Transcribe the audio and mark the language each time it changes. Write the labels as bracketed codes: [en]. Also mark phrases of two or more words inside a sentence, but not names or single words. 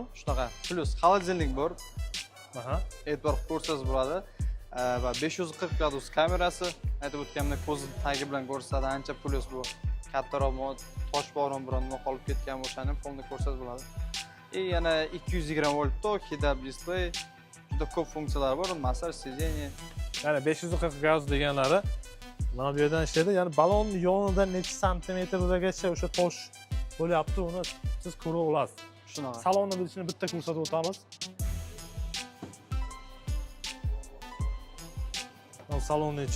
[uz] Shunaqa. Plus холодильник bor. E'tibor ko'rsangiz bo'ladi. Va 540 gradus kamerasi, aytib o'tganimdek ko'z tagi bilan ko'rsatadi, ancha plus bu. Kattaroq tosh boron biron nima qolib ketgan o'shani polni ko'rsangiz bo'ladi. Yana 220 volt tok, [en] head-up display, [uz] juda ko'p funksiyalari bor, massaj, сиденье. Ya'ni 540 gradus deganlari mana bu yerdan ishlaydi. Ya'ni balon yonida necha santimetrgacha o'sha tosh bo'lyapti, uni siz ko'ra olasiz. Shunaqa. Salonni ichini bitta ko'rsatib o'tamiz. Salonni ichi.